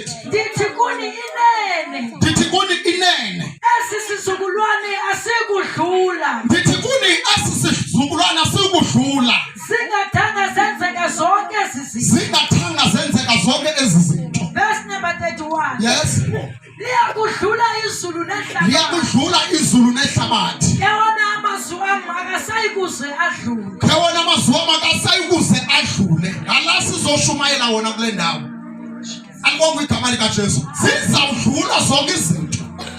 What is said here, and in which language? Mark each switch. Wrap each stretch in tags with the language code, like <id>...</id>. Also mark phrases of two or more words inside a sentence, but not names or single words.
<xh>Ndithi kuni inene. Ndithi kuni inene. Esi sizukulwane asikudlula. Ndithi kuni esi sizukulwane asikudlula. Zingathanga zenzeka zonke ezi zinto. Zingathanga zenzeka zonke ezi zinto.</xh> <en>Verse number 31. Yes.</en> <xh>Liyakudlula izulu nehlabathi. Liyakudlula izulu nehlabathi. Ewona amazwi akasayikuze adlule. Ewona amazwi akasayikuze adlule. Ala sizoshumayela wona kule ndawo. Alibonga igama likaJesu. Sizawudlula zonke izinto.</xh>